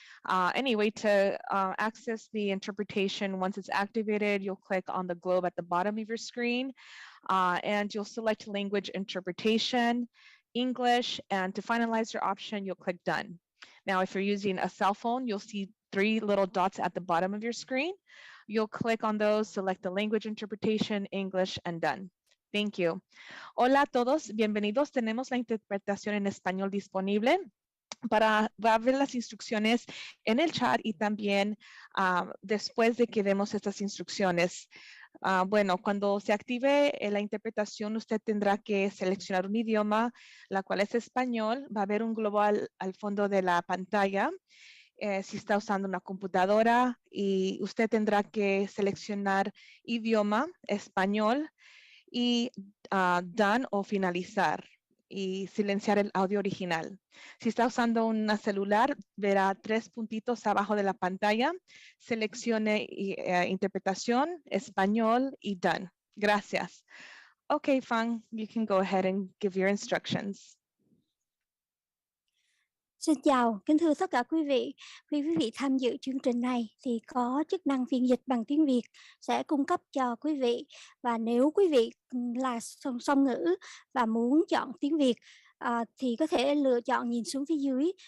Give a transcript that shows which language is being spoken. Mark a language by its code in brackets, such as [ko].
[en] Anyway, to access the interpretation, once it's activated, you'll click on the globe at the bottom of your screen, and you'll select language interpretation, English, and to finalize your option, you'll click done. Now, if you're using a cell phone, you'll see 3 little dots at the bottom of your screen. You'll click on those, select the language interpretation, English, and done. Thank you. [es] Hola a todos, bienvenidos. Tenemos la interpretación en español disponible. Va a ver las instrucciones en el chat y también después de que demos estas instrucciones. Bueno, cuando se active la interpretación, usted tendrá que seleccionar un idioma, la cual es español. Va a haber un globo al fondo de la pantalla. Si está usando una computadora, y usted tendrá que seleccionar idioma, español, y done o finalizar, y silenciar el audio original. Si está usando un celular, verá 3 puntitos abajo de la pantalla. Seleccione interpretación, español y done. Gracias. [en] Okay, Fang, you can go ahead and give your instructions. [vi] Xin chào, kính thưa tất cả quý vị. Khi quý vị tham dự chương trình này thì có chức năng phiên dịch bằng tiếng Việt sẽ cung cấp cho quý vị. Và nếu quý vị là song ngữ và muốn chọn tiếng Việt thì có thể lựa chọn nhìn xuống phía dưới.